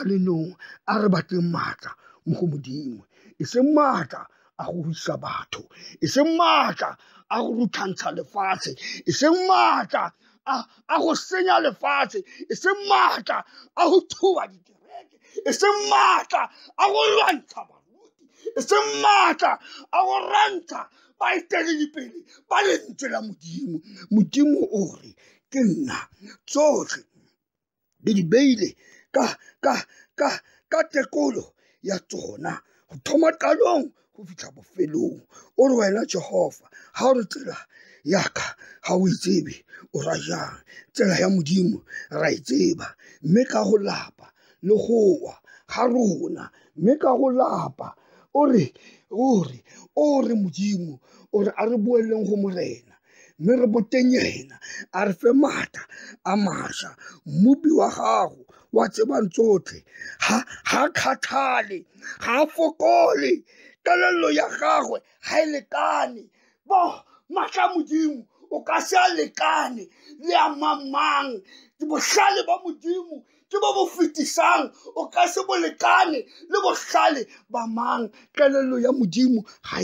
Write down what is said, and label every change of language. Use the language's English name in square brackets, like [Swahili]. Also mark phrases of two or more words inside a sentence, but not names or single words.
[Tswana] lenong a re batleng matla mo go Modimo e seng matla a go isa batho e seng matla a go ruthantsha lefatshe e seng matla a go senya lefatshe e seng matla a go thuba dikereke e seng matla a go lwantsha baruti e seng matla a go rantsha baeteledipele ba lentswe la Modimo. Modimo o re ke nna tsotlhe le di beile ka tekolo ya tsona go thoma qalong go fitlha bofelong o re wena Jehova ha o re tsela yaka ha o itsebe o ra jang tsela ya Modimo ra itseba mme ka go lapa le gowa ga rona mme ka go lapa o re Modimo o re a re boeleng go morena mme re boteng yena a re fe matla a masha mmupi wa gago wa tsebang tsotlhe ha kgathale ga fokole kelello ya gagwe ha e lekane bo matla Modimo o ka se a lekane le a mamang bohlale ba Modimo ke ba bo fetisang o ka se bo lekane le bohlale ba mang kelello ya Modimo ha e